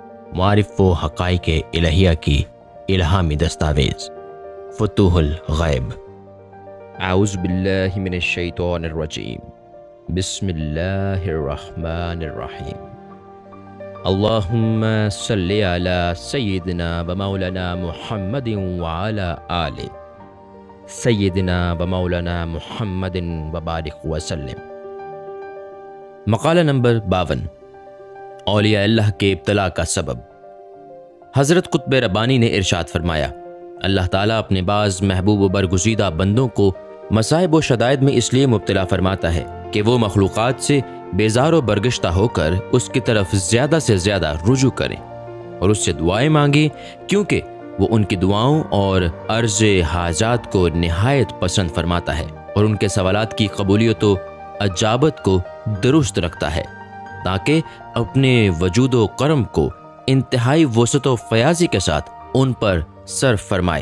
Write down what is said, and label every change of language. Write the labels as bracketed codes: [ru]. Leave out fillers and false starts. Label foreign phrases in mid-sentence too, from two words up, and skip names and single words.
[ur] معارف و حقائق الٰہیہ کی الہامی دستاویز فتوح الغیب. [ar] أعوذ بالله من الشيطان الرجيم. بسم الله الرحمن الرحيم. اللهم صل على سيدنا ومولانا محمد وعلى آل سيدنا ومولانا محمد وبارك وسلم. [ur] मक़ाला नंबर 52। اولیاء اللہ کے ابتلا کا سبب۔ حضرت قطب ربانی نے ارشاد فرمایا، اللہ تعالیٰ اپنے بعض محبوب و برگزیدہ بندوں کو مصائب و شدائد میں اس لیے مبتلا فرماتا ہے کہ وہ مخلوقات سے بیزار و برگشتہ ہو کر اس کی طرف زیادہ سے زیادہ رجوع کریں اور اس سے دعائیں مانگیں، کیونکہ وہ ان کی دعاؤں اور عرض حاجات کو نہایت پسند فرماتا ہے اور ان کے سوالات کی قبولیت و اجابت کو درست رکھتا ہے، تاکہ اپنے وجود و کرم کو انتہائی وسعت و فیاضی کے ساتھ ان پر صرف فرمائے.